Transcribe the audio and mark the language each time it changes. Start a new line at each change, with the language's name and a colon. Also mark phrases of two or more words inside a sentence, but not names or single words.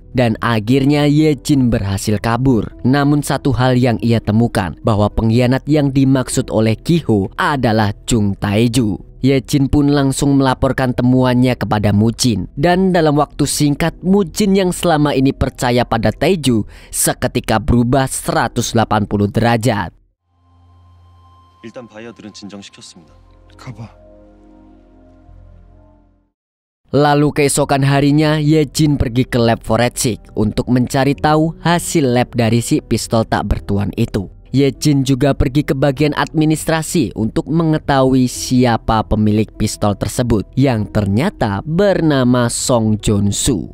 Indonesian: Dan akhirnya Ye Jin berhasil kabur. Namun satu hal yang ia temukan bahwa pengkhianat yang dimaksud oleh Giho adalah Chung Taiju. Yejin pun langsung melaporkan temuannya kepada Mujin. Dan dalam waktu singkat, Mujin yang selama ini percaya pada Taeju seketika berubah 180 derajat.
Korean: 일단 바이어들은 진정시켰습니다. 가봐.
Indonesian: Lalu keesokan harinya, Yejin pergi ke lab forensik untuk mencari tahu hasil lab dari si pistol tak bertuan itu. Yejin juga pergi ke bagian administrasi untuk mengetahui siapa pemilik pistol tersebut yang ternyata bernama Song Jun-soo.